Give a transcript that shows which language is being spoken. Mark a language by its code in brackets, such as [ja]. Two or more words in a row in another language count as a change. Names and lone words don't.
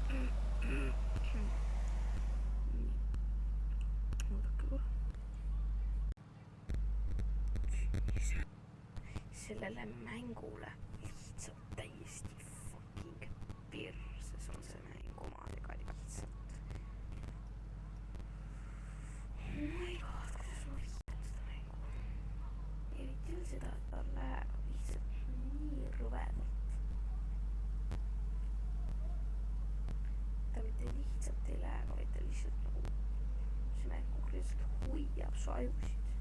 [et] Sellele mängule lihtsalt täiesti fucking perses on see mäng omadega lihtsalt. [en] Oh my god, [et] kuidas ma viskan seda mängu. Eriti veel seda, et ta läheb lihtsalt nii rõvedalt. Ta mitte lihtsalt ei lähe, vaid ta lihtsalt nagu see mäng konkreetselt hoiab su ajusid.